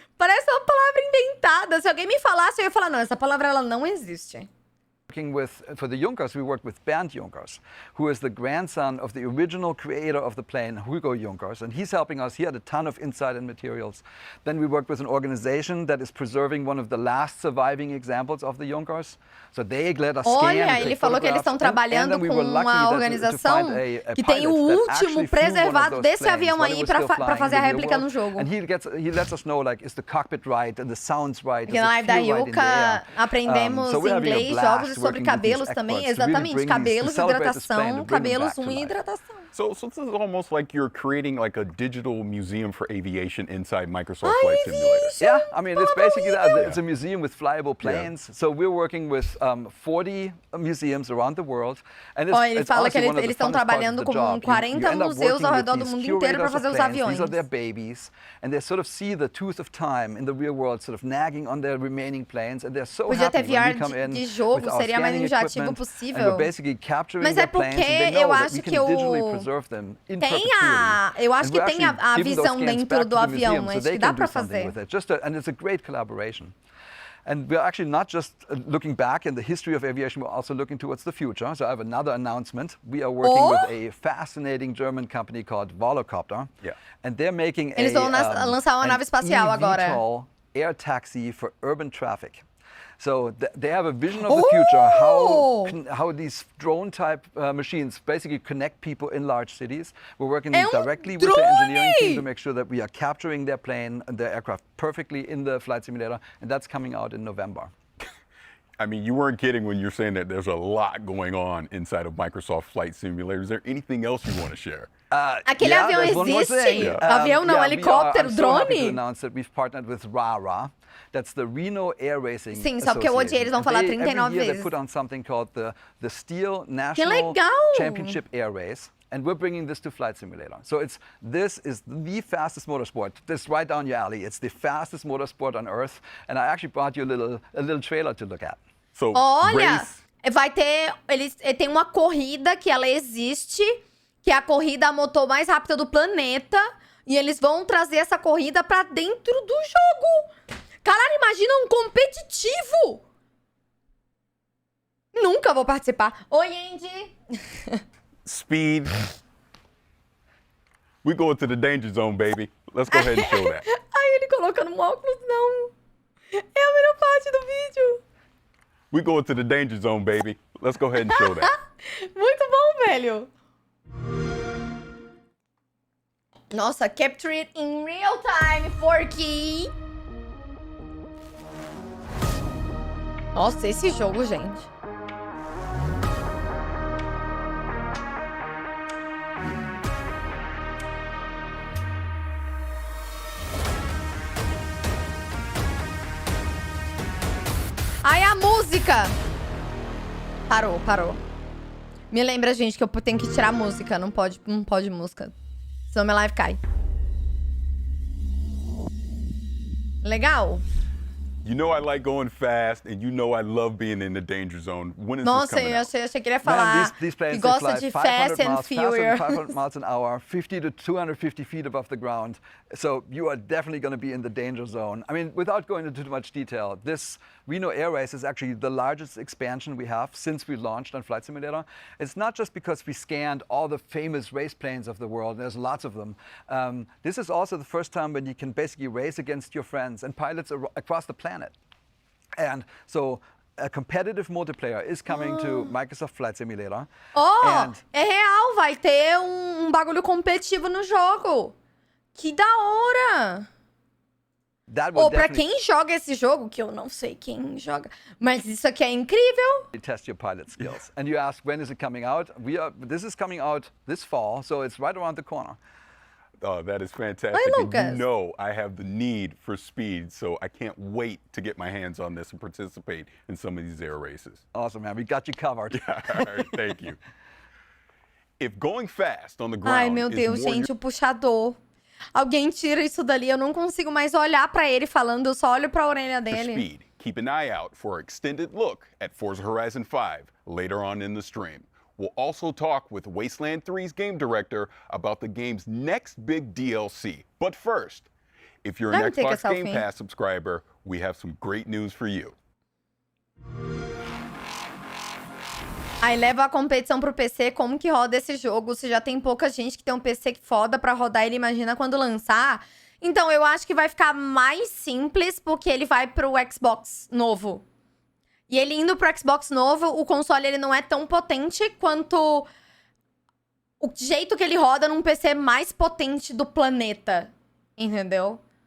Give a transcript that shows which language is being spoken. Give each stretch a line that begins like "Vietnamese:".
Portuguese: Parece uma palavra inventada. Se alguém me falasse, eu ia falar, não, essa palavra ela não existe.
English: For the Junkers, we worked with Bernd Junkers, who is the grandson of the original creator of the plane, Hugo Junkers, and he's helping us. He had a ton of insight and materials. Then we worked with an organization that is preserving one of the last surviving examples of the Junkers. So they let us scan.
Portuguese: Olha, ele falou que eles estão trabalhando com uma organização que tem o último preservado desse avião aí para fazer a réplica no jogo.
English: And he lets us know, like, is the cockpit right and the sounds right?
Portuguese: Porque na live da Riyuuka aprendemos inglês, jogos sobre cabelos também, exatamente, cabelos, hidratação, cabelos, unha e hidratação.
English: So this is almost like you're creating like a digital museum for aviation inside Microsoft Flight Simulator. Yeah, I mean, it's basically that. It's a museum with flyable planes. Yeah. So we're working with 40 museums around the world. And
Portuguese: ele fala que eles estão trabalhando com 40 museus ao redor do mundo inteiro para fazer os aviões.
English: These are their babies, and they sort of see the tooth of time in the real world, sort of nagging on their remaining planes, and they're so happy when we come in
Portuguese: de jogo, seria mais enjoativo possível.
English: And we're basically capturing
Portuguese: Mas é porque eu acho que eu acho que tem a visão dentro do avião, acho que dá para fazer.
English: And it's a great collaboration. And we're actually not just looking back in the history of aviation, we're also looking towards the future. So I have another announcement. We are working with a fascinating German company called Volocopter. Yeah. And they're making
Portuguese: Eles vão lançar uma nave espacial agora.
English: air taxi for urban traffic. So they have a vision of the future, how these drone-type machines basically connect people in large cities. We're working directly with the engineering team to make sure that we are capturing their plane and their aircraft perfectly in the flight simulator, and that's coming out in November. I mean, you weren't kidding when you're saying that there's a lot going on inside of Microsoft Flight Simulator. Is there anything else you want to share?
Portuguese: Aquele avião existe? Avião não, helicóptero, drone?
English: I'm so happy to announce that we've partnered with RARA. That's the Reno Air Racing
Portuguese: Sim, só porque eu odiei, eles vão falar 39 vezes.
English: They put on something called the Steel National Championship Air Race. And we're bringing this to Flight Simulator. So this is the fastest motorsport. This is right down your alley. It's the fastest motorsport on Earth. And I actually brought you a little trailer to look at. So,
Portuguese: olha, vai ter, tem uma corrida que ela existe, que é a corrida a motor mais rápida do planeta. E eles vão trazer essa corrida pra dentro do jogo. Caralho, imagina um competitivo. Nunca vou participar. Oi, Andy.
English: Speed. We go to the danger zone, baby. Let's go ahead and show that.
Portuguese: Ai, ele colocando um óculos, não. É a melhor parte do vídeo.
English: We go to the danger zone, baby. Let's go ahead and show that.
Portuguese: Muito bom, velho.
English: Nossa, capture it in real time, Forky.
Portuguese: Nossa, esse jogo, gente. Ai, a música! Parou. Me lembra, gente, que eu tenho que tirar a música. Não pode música. Senão minha live cai. Legal.
English: You know I like going fast, and you know I love being in the danger zone. When is this coming out?
Portuguese: Nossa, eu achei que ele ia falar que gosta de Fast and Furious.
English: 500 miles an hour, 50 to 250 feet above the ground. So you are definitely going to be in the danger zone. I mean, without going into too much detail, this Reno Air Race is actually the largest expansion we have since we launched on Flight Simulator. It's not just because we scanned all the famous race planes of the world. There's lots of them. This is also the first time when you can basically race against your friends and pilots across the planet. And so a competitive multiplayer is coming to Microsoft Flight Simulator.
Portuguese: É real, vai ter bagulho competitivo no jogo. Que da hora! Ou pra quem joga esse jogo, que eu não sei quem joga, mas isso aqui é incrível.
English: You test your pilot skills. And you ask, when is it coming out? This is coming out this fall, so it's right around the corner. Oh, that is fantastic.
Portuguese: Oi, Lucas.
English: And you know I have the need for speed, so I can't wait to get my hands on this and participate in some of these air races. Awesome, man. We got you covered. All right, thank you. If going fast on the ground
Portuguese: Ai, meu Deus, gente, o puxador. Alguém tira isso dali, eu não consigo mais olhar pra ele falando, eu só olho pra orelha dele.
English: Speed. Keep an eye out for an extended look at Forza Horizon 5 later on in the stream. We'll also talk with Wasteland 3's game director about the game's next big DLC. But first, if you're an Xbox Game Pass subscriber, we have some great news for you.
Portuguese: Aí leva a competição pro PC, como que roda esse jogo? Se já tem pouca gente que tem um PC que foda pra rodar ele, imagina quando lançar. Então, eu acho que vai ficar mais simples, porque ele vai pro Xbox novo. E ele indo pro Xbox novo, o console ele não é tão potente quanto o jeito que ele roda num PC mais potente do planeta. Entendeu?